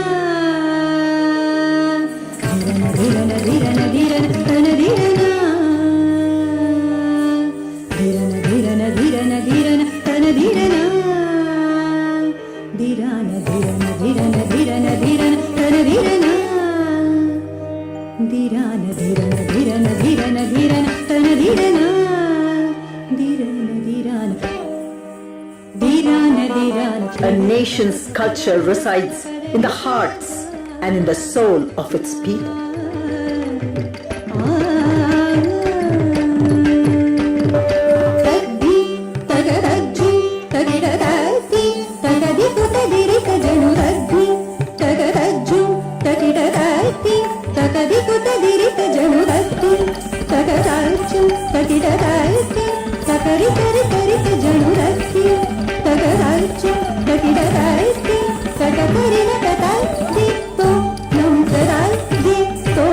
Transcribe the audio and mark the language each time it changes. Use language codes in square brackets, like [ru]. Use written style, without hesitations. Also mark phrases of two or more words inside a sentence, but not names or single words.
[en] ಧೀರನ ಧೀರನ ಧೀರನ ತನ ಧೀರನ ಧೀರನ ಧೀರನ ಧೀರನ ಧೀರನ ತನ ಧೀರನ ಧೀರನ ಧೀರನ ಧೀರನ ಧೀರನ ಧೀರನ ತನ ಧೀರನ ಧೀರನ ಧೀರನ ಧೀರನ ಧೀರನ ಧೀರನ ತನ ಧೀರನ ಧೀರನ ಧೀರನ ಧೀರನ ಧೀರನ. A nation's culture resides in the hearts and in the soul of its people. ತಗ್ಗಿ ತಗರಜ್ಜಿ ತಗಿಡದತ್ತಿ ತಗದಿ ಕುತದಿರಿಕ ಜನು ರಗ್ಗಿ ತಗರಜ್ಜು ತಗಿಡದತ್ತಿ ತಗದಿ ಕುತದಿರಿಕ ಜನು ರಗ್ಗಿ ತಗರಜ್ಜು ತಗಿಡದತ್ತಿ ತಗರಿ ಕರಿ ಕರಿಕ ಜನು ರಗ್ಗಿ ತಗರಜ್ಜು ತಗಿಡದತ್ತಿ ತಗಕರಿನ ಕದತ್ತಿ ತೋ ನಂ ಕದತ್ತಿ